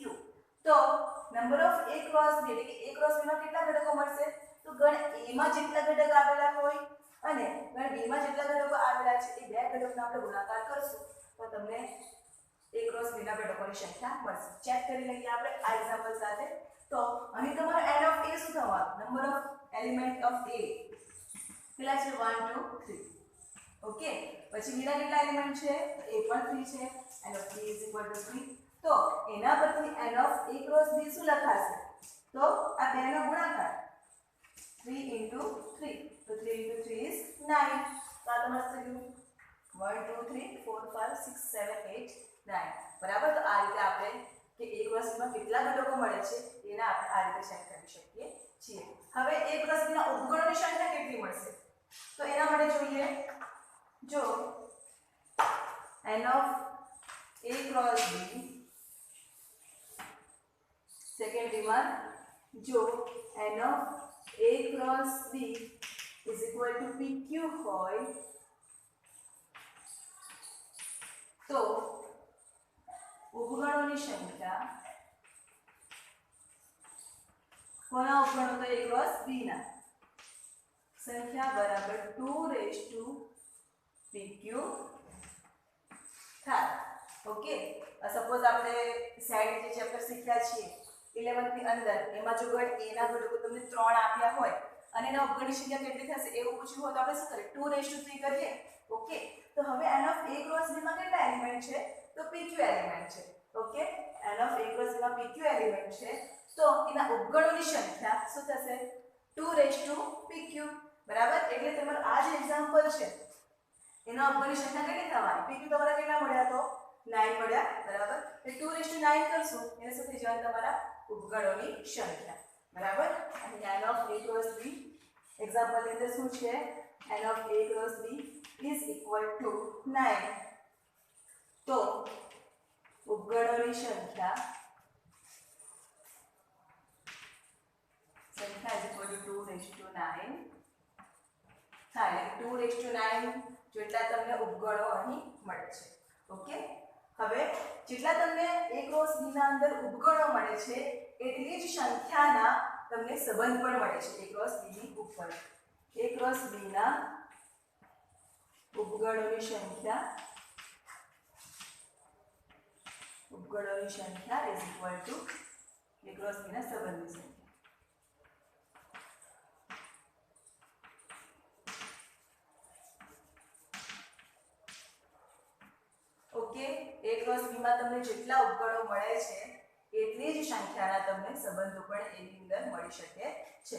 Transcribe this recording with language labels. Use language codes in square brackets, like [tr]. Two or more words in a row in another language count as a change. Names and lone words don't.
[gu] તો [en] number of A cross B [gu] એટલે કે A ક્રોસ B માં કેટલા ઘટકો મળશે તો ગણ A માં જેટલા ઘટક આવેલા હોય અને ગણ B માં જેટલા ઘટકો આવેલા છે એ બે ઘટકનો આપણે ગુણાકાર કરશું તો તમને A ક્રોસ B ના ઘટકોની સંખ્યા મળશે. ચેક કરી લઈએ આપણે આ એક્ઝામ્પલ સાથે. તો અહીં તમારો [en] n of A [gu] શું થવાનું [en] number of element of A [gu] કેટલા છે 1 2 3 ઓકે. પછી B ના કેટલા એલિમેન્ટ છે A પણ 3 છે [en] n of B is equal to 3 [gu] તો એના પરથી [en] n of A cross B [gu] શું લખાશે તો આ બેનો ગુણાકાર [en] 3 into 3 [gu] તો [en] 3 into 3 is 9 [gu] તો આ તમારું થયું 1 2 3 4 5 6 7 8 9 બરાબર. તો આ રીતે આપણે કે A ક્રોસ B માં કેટલા ઘટકો મળે છે એના આપણે આ રીતે ચેક કરી શકીએ છીએ. હવે A ક્રોસ B ના ઉપગણોની સંખ્યા કેટલી મળશે તો એના માટે જોઈએ જો [en] n of A cross B second remark જો n of A cross B is equal to PQ હોય [gu] તો ઉપગણોની સંખ્યા કોના ઉપગણો તો A cross B ના સંખ્યા બરાબર [en] 2 raised to PQ [gu] થાય. ઓકે. સપોઝ આપણે સાઈડ જે ચેપ્ટર શીખ્યા છીએ 11th ની અંદર એમાં જો ગણ A ના ઘટકો તમને 3 આપ્યા હોય અને એના ઉપગણની સંખ્યા કેટલી થશે એવું પૂછ્યું હોય તો આપણે શું કરીએ [en] 2 raised to 3 [gu] કરીએ. ઓકે. તો હવે [en] n of A cross B [gu] માં કેટલા એલિમેન્ટ છે તો PQ એલિમેન્ટ છે. ઓકે. [en] n of A cross B [gu] માં PQ એલિમેન્ટ છે તો એના ઉપગણોની સંખ્યા શું થશે [en] 2 raised to PQ [gu] બરાબર. એટલે તમારું આ જે એક્ઝામ્પલ છે એનો ઉપગણની સંખ્યા કેટલી થવાની PQ તમારા કેટલા મળ્યા તો 9 મળ્યા બરાબર. એટલે [en] 2 raised to 9 [gu] કરશું એને શું થઈ જવાનું તમારા ઉપગણોની સંખ્યા બરાબર. અને [en] n of A cross B [gu] એક્ઝામ્પલ ની અંદર શું છે [en] n of A cross B is equal to 9 [gu] તો ઉપગણોની સંખ્યા [en] is equal to 2 raised to 9 [gu] થાય. [en] 2 raised to 9 [gu] જેટલા તમને ઉપગણો અહીં મળે છે. ઓકે. હવે જેટલા તમને A ક્રોસ B ના અંદર ઉપગણો મળે છે એટલી જ સંખ્યાના તમને સંબંધ પણ મળે છે A ક્રોસ B ની ઉપર. A ક્રોસ B ના ઉપગણોની સંખ્યા [en] is equal to [gu] A ક્રોસ B ના સંબંધની સંખ્યા. ઓકે. A ક્રોસ B માં તમને જેટલા ઉપગણો મળે છે એટલી જ સંખ્યાના તમને સંબંધો પણ એની અંદર મળી શકે છે.